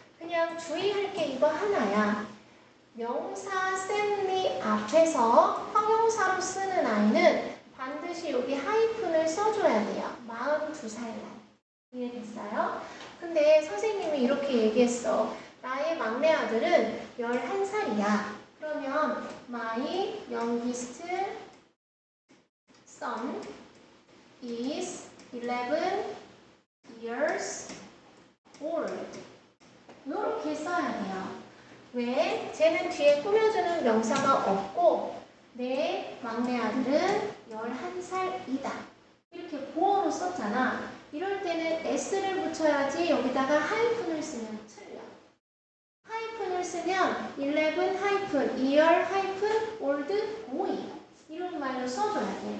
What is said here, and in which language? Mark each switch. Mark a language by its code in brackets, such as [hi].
[ko] 그냥 주의할 게 이거 하나야. 명사 샘리 앞에서 형용사로 쓰는 아이는 반드시 여기 하이픈을 써줘야 돼요. 42살 날. 이해됐어요? 근데 선생님이 이렇게 얘기했어. 나의 막내 아들은 11살이야. [en] 그러면 my youngest son is 11 years old. [ko] 이렇게 써야 돼요. 왜? 쟤는 뒤에 꾸며주는 명사가 없고 내 막내 아들은 11살이다. 이렇게 보어로 썼잖아. 이럴 때는 s를 붙여야지 여기다가 하이픈을 쓰면 틀려. 하이픈을 쓰면 11 하이픈, year 하이픈, old, boy 이런 말로 써줘야 돼.